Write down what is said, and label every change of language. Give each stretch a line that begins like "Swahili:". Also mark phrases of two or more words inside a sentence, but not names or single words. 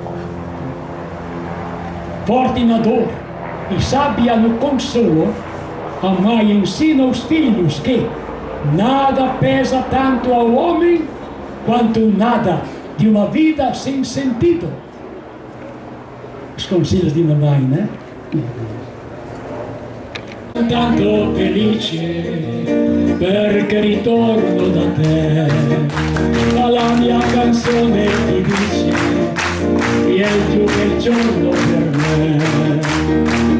Portuguese: Forte na dor e sábia no consolo, a mãe ensina os filhos que nada pesa tanto ao homem quanto o nada de uma vida sem sentido. Os conselhos de mamãe, né?
Italian: Tanto felice perché ritorno da te, ma la mia canzone ti dice che è il più bel giorno per me.